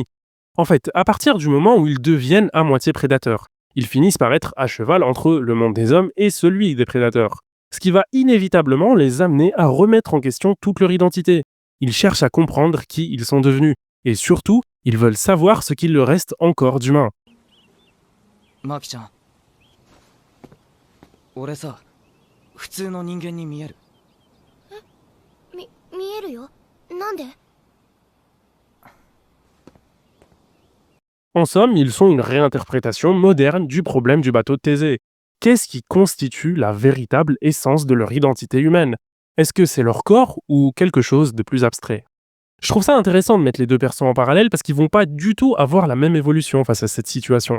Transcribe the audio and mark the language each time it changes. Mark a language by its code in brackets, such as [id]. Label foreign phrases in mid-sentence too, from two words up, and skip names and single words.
[fr] En fait, à partir du moment où ils deviennent à moitié prédateurs, ils finissent par être à cheval entre le monde des hommes et celui des prédateurs, ce qui va inévitablement les amener à remettre en question toute leur identité. Ils cherchent à comprendre qui ils sont devenus, et surtout, ils veulent savoir ce qu'il leur reste encore d'humain. [ja] Maki-chan. 俺さ、普通の人間に見える。見えるよ。なんで？ [fr] En somme, ils sont une réinterprétation moderne du problème du bateau de Thésée. Qu'est-ce qui constitue la véritable essence de leur identité humaine? Est-ce que c'est leur corps ou quelque chose de plus abstrait? Je trouve ça intéressant de mettre les deux persos en parallèle parce qu'ils vont pas du tout avoir la même évolution face à cette situation.